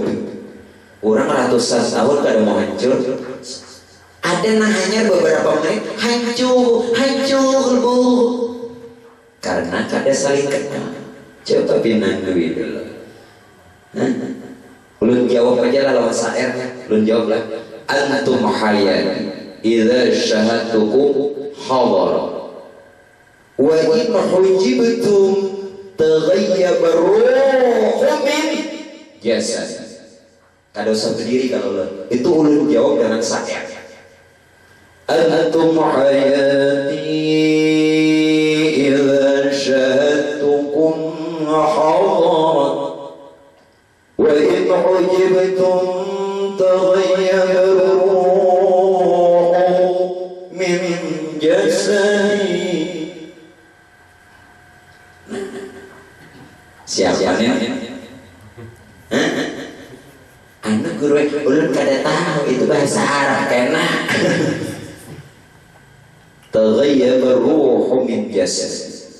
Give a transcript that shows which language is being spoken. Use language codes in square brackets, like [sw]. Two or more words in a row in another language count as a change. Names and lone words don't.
[bjn] Orang ratusan tahun kada mau hancur. Ada hanya beberapa menit hancur bu, karena kada saling kenal. Coba pinandu dulu. Ulun jawab aja lah lawan syairnya. Ulun jawab lah. [ar] أنتم حياتي إذا شهدتكم حضر وإن حجبتم تغيب الروح من جسد. [bjn] Kada usah berdiri kalau itu ulun jawab dengan syair. [ar] أنتم حياتي إذا شهدتكم حضر وإن حجبتم تغيب الروح من جسدي. [bjn] Siapa nih? Anak guru ulun kada tahu itu bahasa Arab kena. [ar] تغيب الروح من جسدي.